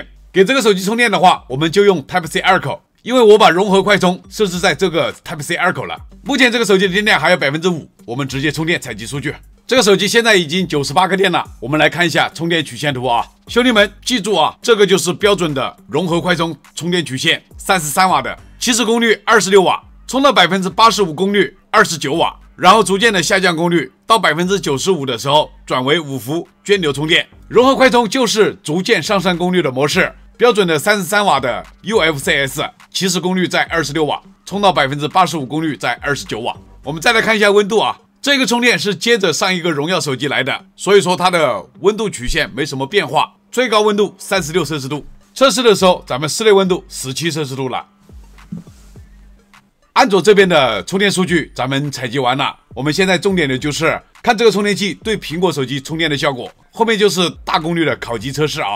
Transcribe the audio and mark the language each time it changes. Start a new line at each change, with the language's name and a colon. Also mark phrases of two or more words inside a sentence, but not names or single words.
Chinese: 給這個手機充電的話，我們就用 Type-C 2口，因為我把融合快充設置在這個 Type-C 2口了。目前這個手機的電量還有 5%， 我們直接充電採集數據。這個手機現在已經98個電了，我們來看一下充電曲線圖啊，兄弟們記住啊，這個就是標準的融合快充充電曲線，33 瓦的，起始功率26瓦，充到 85% 功率29瓦，然後逐漸的下降功率，到 95% 的时候轉為5伏涓流充電。融合快充就是逐漸上升功率的模式，標準的33瓦的 UFCS， 起始功率在26瓦，充到 85% 功率在29瓦。我們再來看一下溫度啊。這個充電是接着上一個榮耀手機來的，所以說它的溫度曲線沒什麼變化，最高溫度36攝氏度。測試的時候，咱們室內溫度17攝氏度了。安卓這邊的充電數據咱們採集完了，我們現在重點的就是看這個充電器對蘋果手機充電的效果，後面就是大功率的烤雞測試啊。